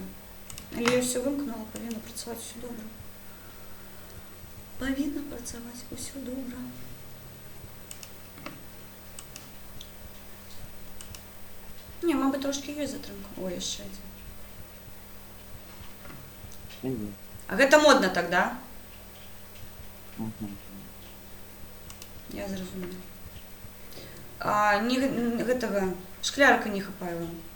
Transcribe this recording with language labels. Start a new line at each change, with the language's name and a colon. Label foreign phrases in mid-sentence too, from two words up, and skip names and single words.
Ukrainian: Але я все вимкнула, повинна працювати, все добре. Повинна працювати, все добре. Ні, мабуть, трошки є затримка. Ой, ще один. А гэта модно так, да? Я зрозумела.
Belarusian: А не гэтага Шклярка не хапае вам.